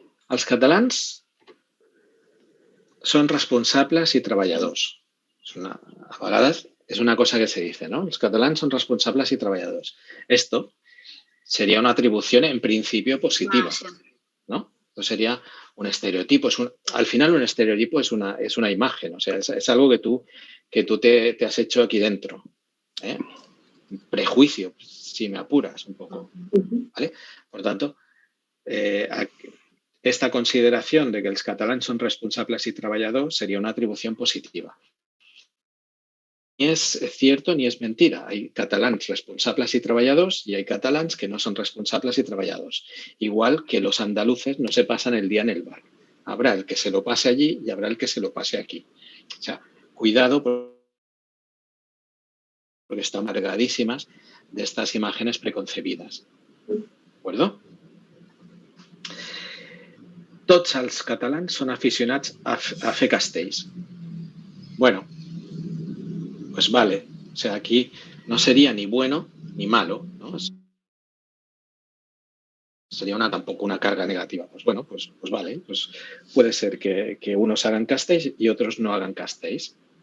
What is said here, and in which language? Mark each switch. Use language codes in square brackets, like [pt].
[ca] Els catalans són responsables i treballadors. A vegades [es] es una cosa que se dice, ¿no? Los catalanes son responsables y trabajadores. Esto sería una atribución en principio positiva, ¿no? Esto sería un estereotipo. Al final un estereotipo es una imagen, o sea, es algo que tú te has hecho aquí dentro, ¿eh? Prejuicio, si me apuras un poco, ¿vale? Por tanto, esta consideración de que los catalanes son responsables y trabajadores sería una atribución positiva. Ni es cierto ni es mentira. Hay catalans responsables y trabajadores y hay catalans que no son responsables y trabajadores. Igual que los andaluces no se pasan el día en el bar. Habrá el que se lo pase allí y habrá el que se lo pase aquí. O sea, cuidado porque están cargadísimas de estas imágenes preconcebidas. ¿De acuerdo? [ca] Tots els catalans són aficionats a fer castells. [es] Bueno, pues vale. O sea, aquí no sería ni bueno ni malo, ¿no? Sería tampoco una carga negativa. Pues bueno, pues vale. Pues puede ser que unos hagan castells y otros no hagan castells.